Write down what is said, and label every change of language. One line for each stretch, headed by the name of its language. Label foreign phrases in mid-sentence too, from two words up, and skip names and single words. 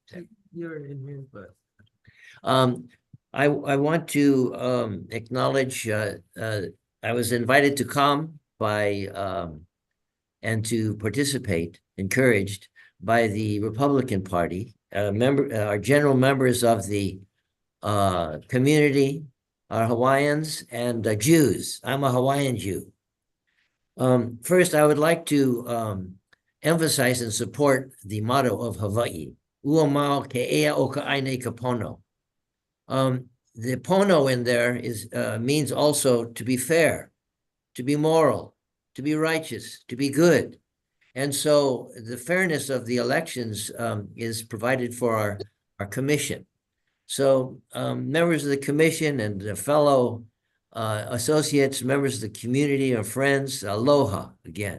English: You're in here, but I want to acknowledge I was invited to come by and to participate, encouraged by the Republican Party, our general members of the community are Hawaiians and Jews. I'm a Hawaiian Jew. First, I would like to emphasize and support the motto of Hawaii,
Hawaiian: Ua mau ke ea o ka aine ka pono.
English: The pono in there is means also to be fair, to be moral, to be righteous, to be good. And so the fairness of the elections is provided for our commission. So members of the commission and the fellow associates, members of the community or friends, aloha again.